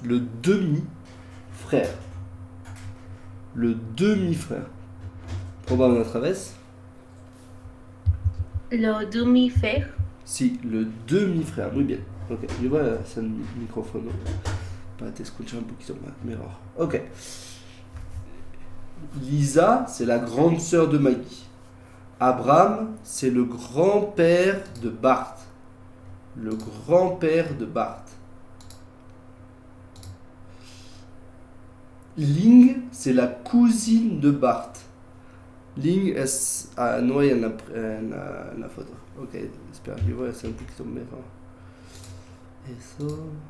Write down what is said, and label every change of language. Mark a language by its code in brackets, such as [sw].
[fr] Le demi-frère. Le demi-frère. [es] Probable otra vez. [fr] Lo demi-fer. [es] Si, [fr] le demi-frère. [es] Muy bien. Ok, yo voy a hacer el micrófono para te escuchar un poquito más mejor. Ok. [fr] Lisa, c'est la grande sœur de Maggie. Abraham, c'est le grand-père de Bart. Le grand-père de Bart. Ling, c'est la cousine de Bart. [es] Ling es... Ah, no hay en la foto. Ok, espera, yo voy a hacer un poquito mejor. Eso...